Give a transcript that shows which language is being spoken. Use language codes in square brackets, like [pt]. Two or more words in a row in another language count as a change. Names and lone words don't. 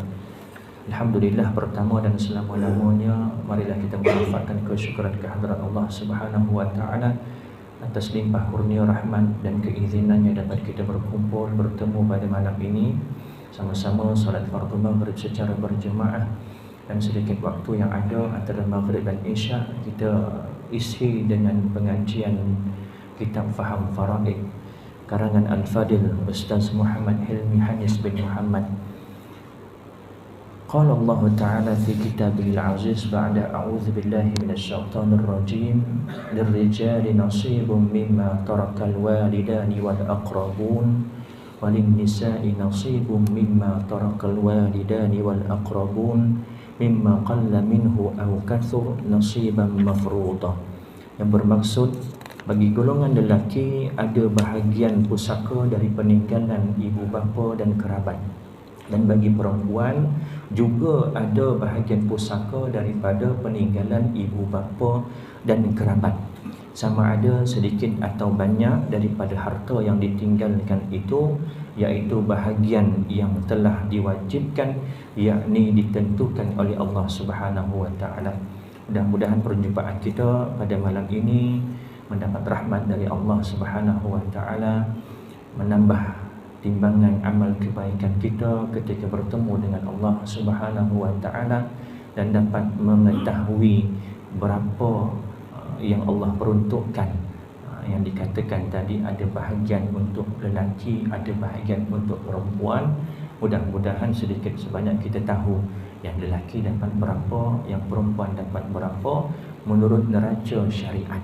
[ms] Alhamdulillah, pertama dan selama-lamanya marilah kita mengucapkan kesyukuran kehadirat Allah [ar] سبحانه وتعالى [ms] atas limpah kurnia rahmat dan keizinannya dapat kita berkumpul bertemu pada malam ini, sama-sama salat fardu maghrib secara berjemaah, dan sedikit waktu yang ada antara maghrib dan isya kita isi dengan pengajian kitab Faham Faraid karangan Al-Fadil Ustaz Muhammad Hilmi Hanis bin Muhammad. [ar] قال الله تعالى في كتابه العزيز بعد أعوذ بالله من الشيطان الرجيم للرجال نصيب مما ترك الوالدان والأقربون وللنساء نصيب مما ترك الوالدان والأقربون مما قل منه أو كثر نصيبا مفروضا, [ms] yang bermaksud bagi golongan lelaki ada bahagian pusaka dari peninggalan ibu bapa dan kerabat, dan bagi perempuan juga ada bahagian pusaka daripada peninggalan ibu bapa dan kerabat, sama ada sedikit atau banyak daripada harta yang ditinggalkan itu, iaitu bahagian yang telah diwajibkan, yakni ditentukan oleh Allah [ar] سبحانه وتعالى. [ms] Mudah-mudahan perjumpaan kita pada malam ini mendapat rahmat dari Allah [ar] سبحانه وتعالى, [ms] menambah timbangan amal kebaikan kita ketika bertemu dengan Allah [ar] سبحانه وتعالى, [ms] dan dapat mengetahui berapa yang Allah peruntukkan. Yang dikatakan tadi ada bahagian untuk lelaki, ada bahagian untuk perempuan. Mudah-mudahan sedikit sebanyak kita tahu yang lelaki dapat berapa, yang perempuan dapat berapa menurut neraca syariat.